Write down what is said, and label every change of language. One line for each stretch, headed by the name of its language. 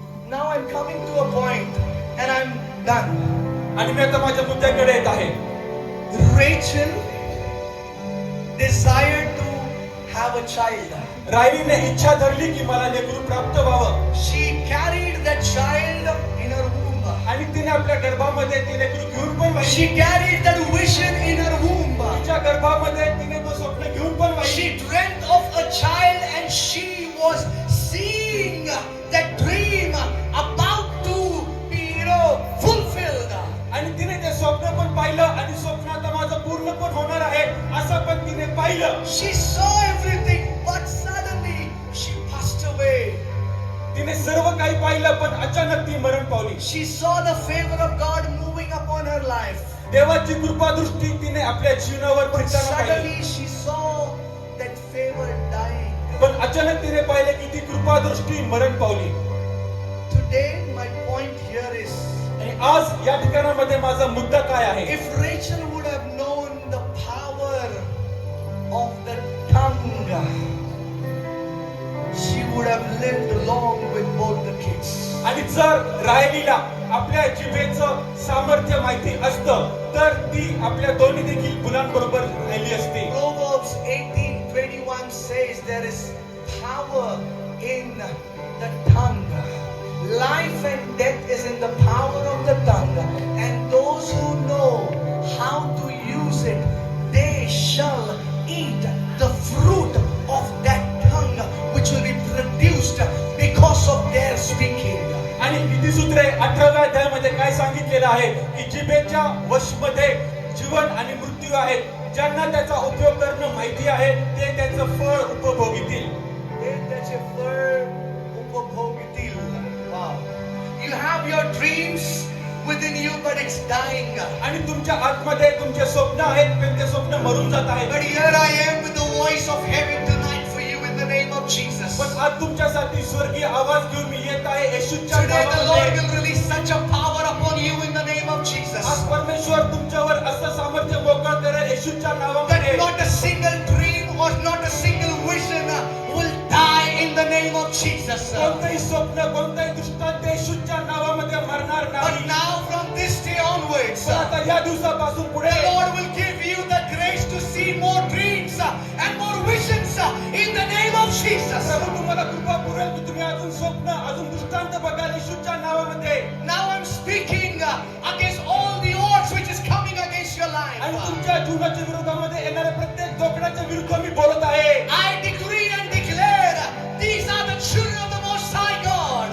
English: Now I'm coming to a point and I'm done.
Marathi: आणि मी आता माझ्या मुद्द्याकडे येत आहे.
English: Rachel desired to have a child.
Marathi: राईने इच्छा धरली की मला लेकरू प्राप्त व्हावं.
English: She carried that child in her womb.
Marathi: आणि तिने आपल्या गर्भामध्ये ते लेकरू घेऊन पण वाहिली.
English: She carried that vision in her womb.
Marathi: तिच्या गर्भामध्ये तिने तो स्वप्न घेऊन पण वाहिली.
English: She dreamt of a child and she was seeing that dream about to be, fulfilled.
Marathi: आणि तिने ते स्वप्न पण पाहिलं आणि स्वप्न आता माझं पूर्ण पण होणार आहे असं पण तिने पाहिलं.
English: She saw everything, but suddenly she passed away.
Marathi: तिने सर्व काही पाहिलं पण अचानक ती मरण पावली.
English: She saw the favor of God moving upon her life.
Marathi: देवाची कृपा दृष्टी तिने आपल्या जीवनावर
English: But
Marathi: फिरताना पाहिली.
English: suddenly she saw that favor dying.
Marathi: पण अचानक तिने पाहिले की ती कृपा दृष्टी मरण पावली.
English: Today my point here is,
Marathi: आणि आज या ठिकाणामध्ये माझा मुद्दा काय आहे.
English: if Rachel would have known the power of the tongue, she would have lived long with both the kids.
Marathi: आणि जर राहिलीला आपल्या जिभेचं सामर्थ्य माहिती असतं तर ती आपल्या दोन्ही देखील मुलांबरोबर राहिली असती.
English: Proverbs 18:21 says there is power in the tongue. Life and death is in the power of the tongue, and those who know how to use it, they shall eat the fruit of that tongue which will be produced because of their speaking.
Marathi: आणि नीतिसूत्रे 18व्या अध्यायामध्ये काय सांगितलेलं आहे की जिभेच्या वशमध्ये जीवन आणि मृत्यू आहे. ज्यांना त्याचा उपयोग करणं माहिती आहे ते त्याचं फळ उपभोगीतील. ते त्याचे फळ उपभोगतील. Wow.
English: You have your dreams within you, but it's dying.
Marathi: आणि तुमच्या आतमध्ये तुमचे स्वप्न आहेत पण ते स्वप्न मरून जात आहे.
English: But here I am with the voice of heaven tonight for you in the name of Jesus.
Marathi: पण आज तुमच्यासाठी स्वर्गीय आवाज घेऊन मी येत आहे येशूच्या
English: Today the Lord
Marathi: नावामध्ये.
English: will release such a power upon you in the name of Jesus.
Marathi: आज परमेश्वर तुमच्यावर असं सामर्थ्य मोकळ करेल येशूच्या
English: That
Marathi: नावामध्ये.
English: not a single dream or not a single vision will die in the name of Jesus.
Marathi: कोणतेही स्वप्न कोणताही दृष्टांत येशूच्या नावामध्ये मरणार
English: But
Marathi: नाही.
English: now from this day onwards,
Marathi: पण आता या दिवसापासून पुढे
English: the Lord will give you the grace to see more dreams and more visions in the name of Jesus.
Marathi: प्रभू तुम्हाला कृपा पुरेल की तुम्ही अजून स्वप्न अजून दृष्टांत बघाल येशूच्या नावामध्ये.
English: Now I'm speaking against all the odds which is coming against your life.
Marathi: आणि तुमच्या जीवनाच्या विरोधामध्ये येणाऱ्या प्रत्येक धोकण्याच्या विरुद्ध मी बोलत आहे.
English: I decree and declare these are the children of the Most High God.